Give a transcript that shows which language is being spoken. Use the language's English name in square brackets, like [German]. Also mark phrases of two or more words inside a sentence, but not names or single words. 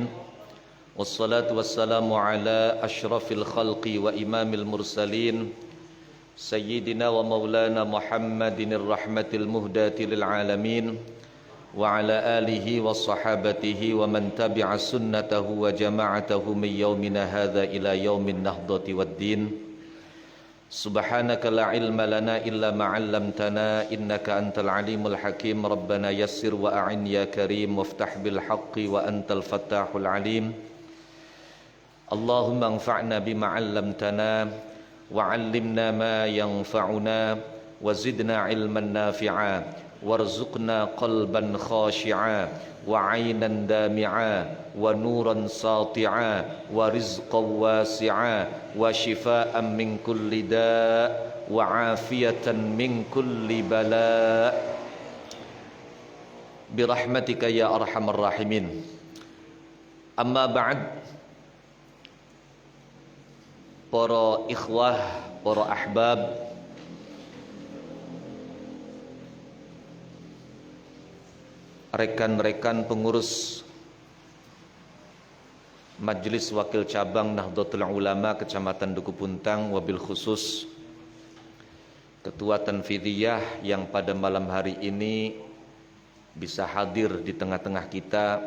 [Arabic] والصلاة والسلام على أشرف الخلق وإمام المرسلين سيدنا ومولانا محمد الرحمة المهداة للعالمين وعلى آله وصحابته ومن تبع سنته وجماعته من يومنا هذا إلى يوم النهضة والدين. سبحانك لا علم لنا إلا ما علمتنا إنك أنت العليم الحكيم. ربنا يسر وأعن يا كريم وافتح بالحق وأنت الفتاح العليم. اللهم انفعنا بما علمتنا وعلمنا ما ينفعنا وزدنا علما نافعا وارزقنا قلبا خاشعا وعينا دامعة ونورا ساطعا ورزقا واسعا وشفاء من كل داء وعافية من كل بلاء برحمتك يا أرحم الراحمين. أما بعد. [Indonesian] Para ikhwah, para ahbab, rekan-rekan pengurus Majelis Wakil Cabang Nahdlatul Ulama Kecamatan Duku Puntang, [Arabic] وبالخصوص [Indonesian] Ketua Tanfidiyah yang pada malam hari ini bisa hadir di tengah-tengah kita.